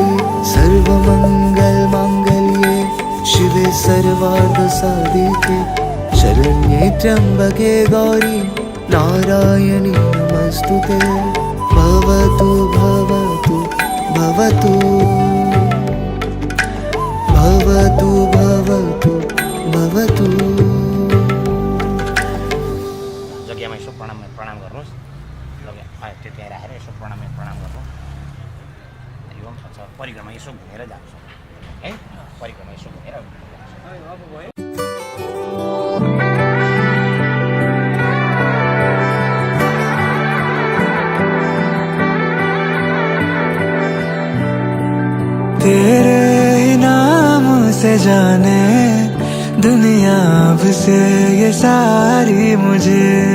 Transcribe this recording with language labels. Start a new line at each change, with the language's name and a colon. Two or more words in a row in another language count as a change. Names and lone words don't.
Sanskrit: सर्वमङ्गलमाङ्गल्ये शिवे सर्वार्थसाधिके शरण्ये त्र्यम्बके गौरी नारायणी नमस्तुते। भवतु भवतु भवतु भवतु भवतु भवतु।
Nepali: जग्गामा यसो प्रणाम गर्नुहोस्। त्यो त्यहाँ राखेर यसो प्रणाम गर्नु। यो परिक्रमा यसो घुमेर जान्छ है। परिक्रमा यसो घुमेर
Hindi: तेरे ही नाम से जाने दुनिया अब से ये सारी मुझे